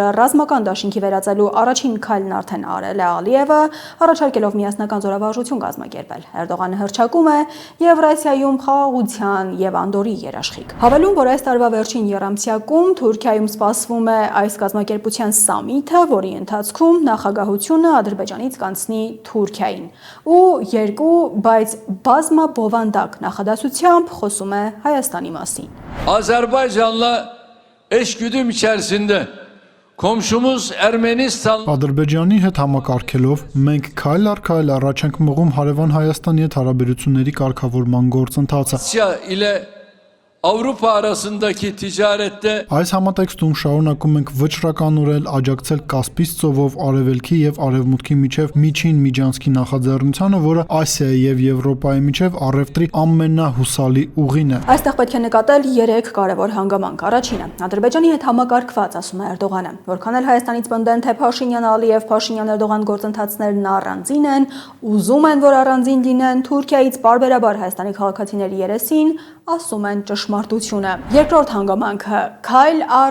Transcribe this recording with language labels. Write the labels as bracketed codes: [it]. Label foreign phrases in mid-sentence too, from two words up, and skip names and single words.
[hy] ռազմական դաշինքի վերածելու առաջին քայլն արդեն արել է Ալիևը, առաջարկելով միասնական զորավարժություն կազմակերպել։ Էրդողանը հռչակում է Եվրասիայում խաղաղության եւ անդորի երաշխիք։ Հավելում, որ այս տարվա վերջին եռամսյակում Թուրքիայում սպասվում է այս կազմակերպության սամիթը, որի ընթացքում նախագահությունը Ադրբեջանից կանցնի Թուրքիային։ Ու երկու, բայց բազմաբովանդակ նախադասությամբ խոսում է Հայաստանի մասին։ [tr] Azerbaycan'la eşgüdüm içerisinde komşumuz Ermenistan [hy] Ադրբեջանի հետ համակարգելով մենք քայլ առ քայլ առաջ ենք մղում հարևան Հայաստանի հետ հարաբերությունների կարգավորման գործընթացը։ [tr] ile Avrupa arasındaki ticarette [hy] Այս համատեքստում շարունակում ենք վճռականորեն աջակցել Կասպից ծովով արևելքի եւ արևմուտքի միջև միջին միջանցքի նախաձեռնությանը, որը Ասիայի եւ Եվրոպայի միջև առևտրի ամենահուսալի ուղին է։ Այստեղ պետք է նկատել 3 կարևոր հանգամանք։ Առաջինը, Ադրբեջանի հետ համակարգված, ասում է Էրդողանը, որքան էլ Հայաստանից պնդեն, թե Փաշինյան-Ալիև, Փաշինյան-Էրդողան գործընթացներն առանձին են, ուզում են, որ առանձին լինեն, Թուրքիայից բարբերաբար Հայաստանի քաղաքացիների երեսին ասում են ճշմարտությունը։ Երկրորդ հանգամանքը՝ քայլ առ